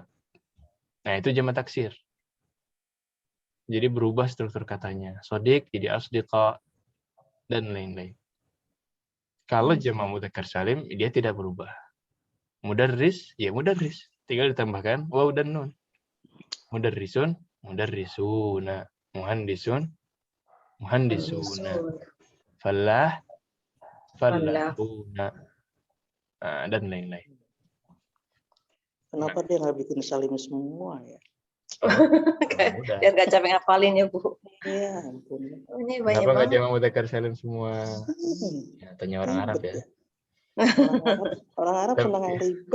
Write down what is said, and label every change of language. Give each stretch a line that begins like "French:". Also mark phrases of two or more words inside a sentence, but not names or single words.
Indonesian: Nah, itu
Arabic: جمع تكسير.
Indonesian: Jadi berubah struktur katanya. Sodik jadi asdiqa dan lain-lain. Kalau
Arabic: جمع مذكر سالم,
Indonesian: dia tidak berubah. Mudarris, ya mudarris. Tinggal ditambahkan waw dan nun.
Arabic: مدرسٌ، مدرسونَ. مهندسٌ، مهندسونَ. فلاح، فلاحون.
Indonesian: Dan lain-lain. Kenapa dia nggak bikin salim semua ya? Biar nggak capek ngapalin ya Bu. Iya, ampun. Ini banyak Kenapa nggak banget.
Arabic: جمع مذكر سالم semua?
Indonesian: Ya, tanya orang Arab ya. Orang Arab senang yang ribet.